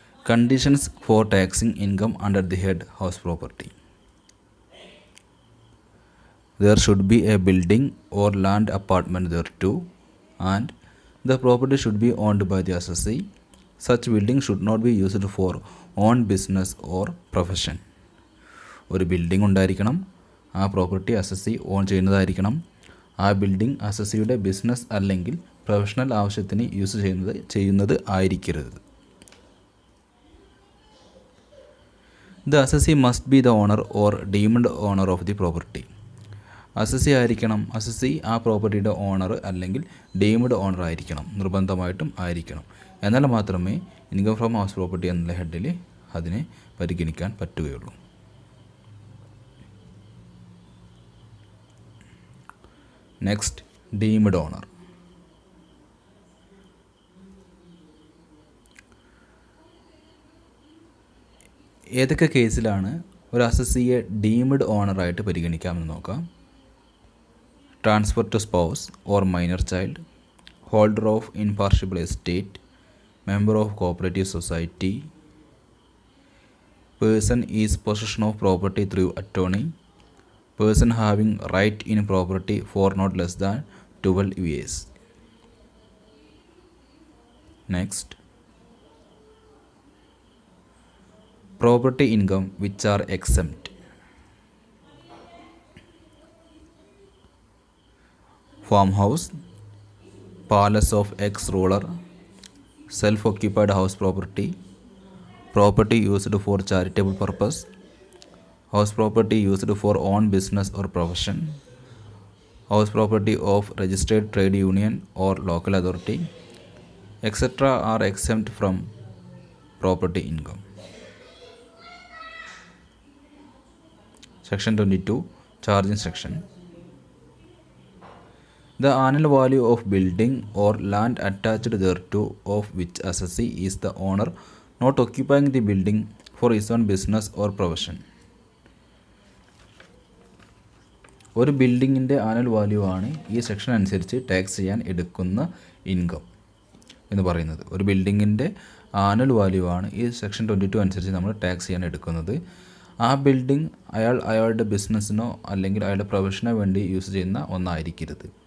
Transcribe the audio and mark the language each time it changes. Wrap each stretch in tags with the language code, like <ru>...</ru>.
<en>Conditions for taxing income under the head house property. There should be a building or land apartment thereto, and the property should be owned by the assessee. Such building should not be used for own business or profession.</en> <ml>ഒരു building ഉണ്ടായിരിക്കണം, ആ property assessee on ചെയ്യുന്നതായിരിക്കണം. ആ building അസസ്സിയുടെ business അല്ലെങ്കിൽ professional ആവശ്യത്തിന് use ചെയ്യുന്നത് ആയിരിക്കരുത്.</ml> <en>The assessee must be the owner or deemed owner of the property.</en> <ml>Assessee ആയിരിക്കണം, assessee ആ പ്രോപ്പർട്ടിയുടെ ഓണർ അല്ലെങ്കിൽ ഡീംഡ് ഓണർ ആയിരിക്കണം, നിർബന്ധമായിട്ടും ആയിരിക്കണം. എന്നാൽ മാത്രമേ ഇൻകം ഫ്രം ഹൗസ് പ്രോപ്പർട്ടി എന്നുള്ള ഹെഡിൽ അതിനെ പരിഗണിക്കാൻ പറ്റുകയുള്ളൂ.</ml> <en>Next, deemed owner.</en> <ml>ഏതൊക്കെ കേസിലാണ് ഒരു അസസ്സിയെ ഡീംഡ് ഓണറായിട്ട് പരിഗണിക്കാമെന്ന് നോക്കാം.</ml> <en>Transfer to spouse or minor child, holder of impartible estate, member of cooperative society, person is possession of property through attorney, person having right in property for not less than 12 years. Next, property income which are exempt. Farmhouse, palace of ex-ruler, self-occupied house property, property used for charitable purpose, house property used for own business or profession, house property of registered trade union or local authority, etc. are exempt from property income. Section 22, charging section. The annual value of building or land attached thereto of which assessee is the owner not occupying the building for his own business or profession.</en> <ml>ഒരു ബിൽഡിങ്ങിൻ്റെ annual value ആണ് ഈ section അനുസരിച്ച് tax ചെയ്യാൻ എടുക്കുന്ന income എന്ന് പറയുന്നത്. ഒരു ബിൽഡിങ്ങിൻ്റെ ആനുവൽ വാല്യൂ ആണ് ഈ സെക്ഷൻ 22 അനുസരിച്ച് നമ്മൾ ടാക്സ് ചെയ്യാൻ എടുക്കുന്നത്. ആ ബിൽഡിംഗ് അയാളുടെ ബിസിനസ്സിനോ അല്ലെങ്കിൽ അയാളുടെ പ്രൊഫഷനോ വേണ്ടി യൂസ് ചെയ്യുന്ന ഒന്നായിരിക്കരുത്.</ml>